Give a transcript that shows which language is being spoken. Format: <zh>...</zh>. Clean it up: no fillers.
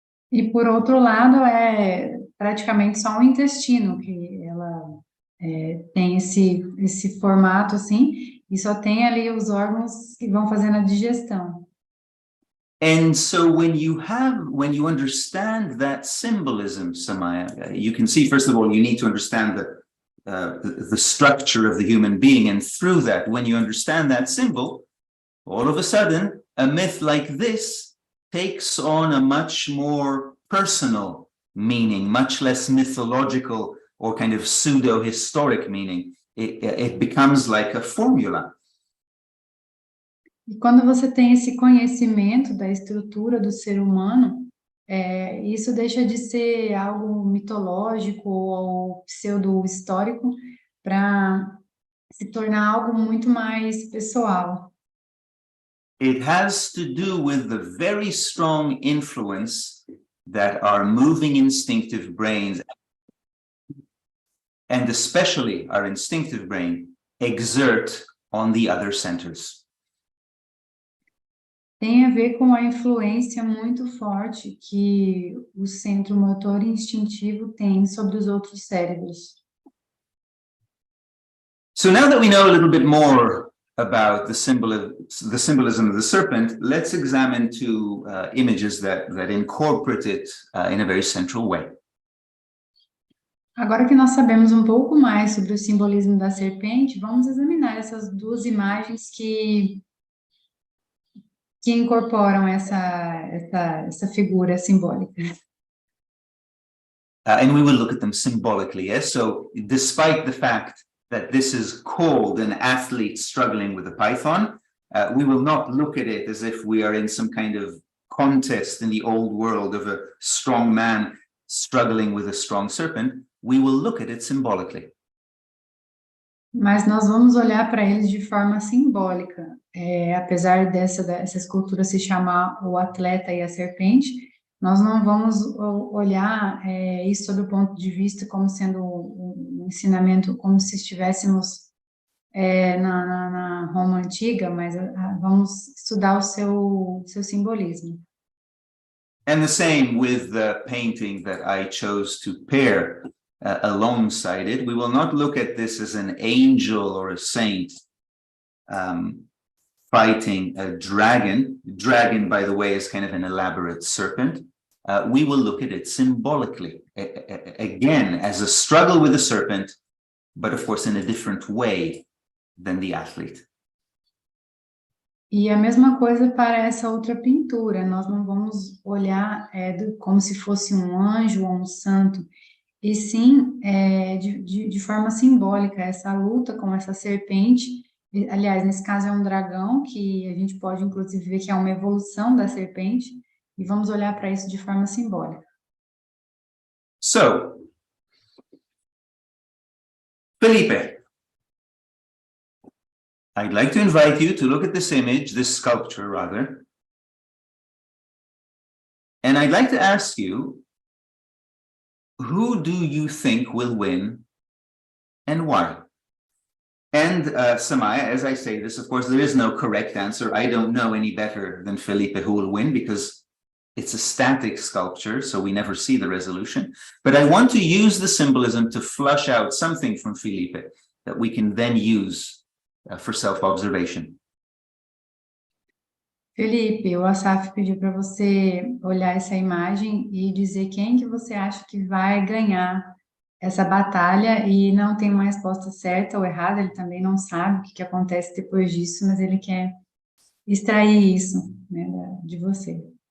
<pt>E por outro lado, praticamente só um intestino, que ela tem esse formato assim, e só tem ali os órgãos que vão fazendo a digestão.</pt> <en>And so when you understand that symbolism, Samaya, you can see, first of all, you need to understand the structure of the human being, and through that, when you understand that symbol, all of a sudden, a myth like this takes on a much more personal meaning, much less mythological or kind of pseudo-historic meaning. It becomes like a formula.</en> <pt>E quando você tem esse conhecimento da estrutura do ser humano, isso deixa de ser algo mitológico ou pseudo-histórico para se tornar algo muito mais pessoal.</pt> <en>It has to do with the very strong influence that our moving instinctive brains, and especially our instinctive brain, exert on the other centers.</en> <pt>Tem a ver com a influência muito forte que o centro motor e instintivo tem sobre os outros cérebros.</pt> <en>So now that we know a little bit more about the symbolism of the serpent, let's examine two images that incorporate it in a very central way.</en> <pt>Agora que nós sabemos um pouco mais sobre o simbolismo da serpente, vamos examinar essas duas imagens que incorporam essa figura simbólica.</pt> <en>And we will look at them symbolically. Yes? So despite the fact that this is called an athlete struggling with a python, we will not look at it as if we are in some kind of contest in the old world of a strong man struggling with a strong serpent. We will look at it symbolically.</en> <pt>Mas nós vamos olhar para eles de forma simbólica. Apesar dessa escultura se chamar o atleta e a serpente, nós não vamos olhar isso sob o ponto de vista como sendo um ensinamento, como se estivéssemos na Roma antiga, mas vamos estudar o seu simbolismo.</pt> <en>And the same with the painting that I chose to pair alongside it. We will not look at this as an angel or a saint fighting a dragon. Dragon, by the way, is kind of an elaborate serpent. We will look at it symbolically, again, as a struggle with a serpent, but of course in a different way than the athlete.</en> <pt>E a mesma coisa para essa outra pintura. Nós não vamos olhar como se fosse um anjo ou um santo, e sim de forma simbólica, essa luta com essa serpente. Aliás, nesse caso é um dragão, que a gente pode inclusive ver que é uma evolução da serpente, e vamos olhar para isso de forma simbólica.</pt> <en>So, Felipe, I'd like to invite you to look at this image, this sculpture rather, and I'd like to ask you, who do you think will win and why? And Samaya, as I say this, of course, there is no correct answer. I don't know any better than Felipe who will win because it's a static sculpture, so we never see the resolution. But I want to use the symbolism to flush out something from Felipe that we can then use for self-observation.</en> <pt>Felipe, o Asaf pediu para você olhar essa imagem e dizer quem que você acha que vai ganhar essa batalha, e não tem uma resposta certa ou errada, ele também não sabe o que acontece depois disso, mas ele quer extrair isso, né, de você.</pt>